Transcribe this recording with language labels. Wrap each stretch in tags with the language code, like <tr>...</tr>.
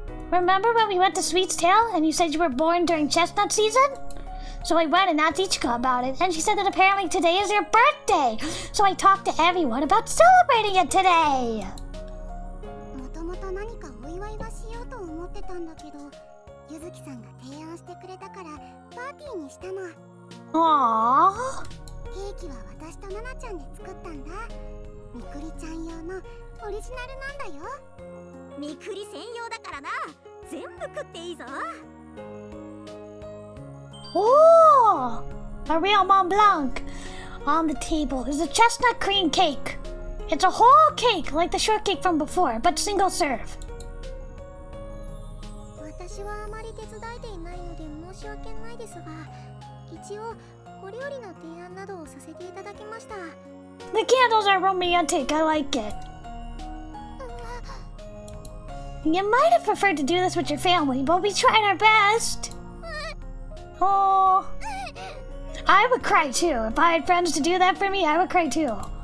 <en>Remember when we went to Sweet's Tale and you said you were born during chestnut season? So I went and asked Ichika about it, and she said that apparently today is your birthday. So I talked to everyone about celebrating it today.</en> <ja>もともと何かお祝いはしようと思ってたんだけど、ゆずきさんが提案してくれたからパーティーにしたの。 Aww. ケーキは私とナナちゃんで作ったんだ。みくりちゃん用のオリジナルなんだよ。みくり専用だからな。全部食っていいぞ。</ja> <en>Oh, a real Mont Blanc. On the table is a chestnut cream cake. It's a whole cake like the shortcake from before, but single serve.</en> <ja>私はあまり手伝えていないので申し訳ないですが、一応お料理の提案などをさせていただきました。</ja> <en>The candles are romantic. I like it. You might have preferred to do this with your family, but we tried our best. Oh, I would cry too. If I had friends to do that for me, I would cry too.</en>